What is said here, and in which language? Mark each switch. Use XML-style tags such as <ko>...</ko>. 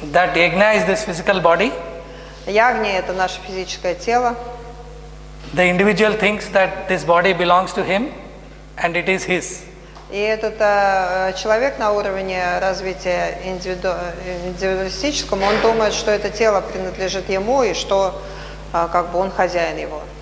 <en>That yagna is this physical body.</en> <ru>Ягня – это наше физическое тело.</ru> <en>The individual thinks that this body belongs to him and it is his.</en> <ru>И этот человек на уровне развития индивидуалистическом, он думает, что это тело принадлежит ему и что как бы он хозяин его.</ru>